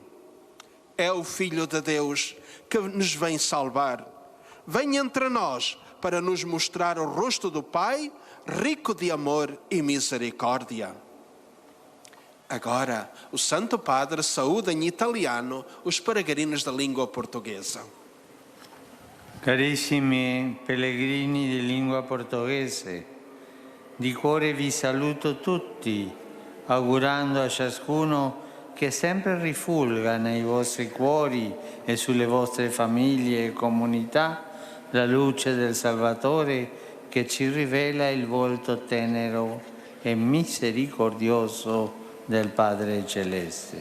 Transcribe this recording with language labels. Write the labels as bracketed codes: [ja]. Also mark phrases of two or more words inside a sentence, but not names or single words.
[pt] É o Filho de Deus que nos vem salvar. Vem entre nós para nos mostrar o rosto do Pai, rico de amor e misericórdia. Agora, o Santo Padre saúda em italiano os peregrinos da língua portuguesa. [it] Carissimi pellegrini di lingua portoghese, di cuore vi saluto tutti, augurando a ciascuno che sempre rifulga nei vostri cuori e sulle vostre famiglie e comunità la luce del Salvatore che ci rivela il volto tenero e misericordioso del Padre Celeste.